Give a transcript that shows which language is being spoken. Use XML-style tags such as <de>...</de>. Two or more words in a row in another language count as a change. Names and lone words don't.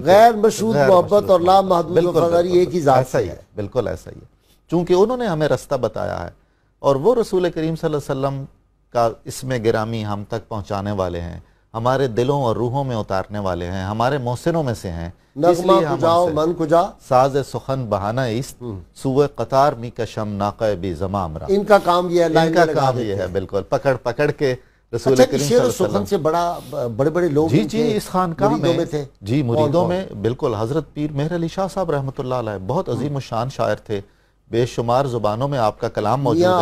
<ur>غیر مشروط محبت اور لا محدود وفاداری ایک ہی ذات ہے. بالکل ایسا ہی ہے, چونکہ انہوں نے ہمیں رستہ بتایا ہے اور وہ رسول کریم</ur> <ar>صلی اللہ علیہ وسلم</ar> <ur>کا اسم گرامی ہم تک پہنچانے والے ہیں, ہمارے دلوں اور روحوں میں اتارنے والے ہیں, ہمارے محسنوں میں سے ہیں.</ur> <fa>نغمہ کجاؤ من کجا ساز سخن بہانہ ایست سوئے قطار می کشم ناقہ بی زمام را.</fa> <ur>ان کا کام یہ ہے, ان کا کام یہ ہے. بالکل پکڑ کے رسول کریم</ur> <ar>صلی اللہ علیہ وسلم</ar> <ur>سے بڑے بڑے لوگ جی اس خانقاہ میں تھے. جی مریدوں میں بالکل حضرت پیر مہر علی شاہ صاحب</ur> <ar>رحمۃ اللہ علیہ</ar> <ur>بہت عظیم الشان شاعر تھے, بے شمار زبانوں میں آپ کا کلام موجود ہے.</ur>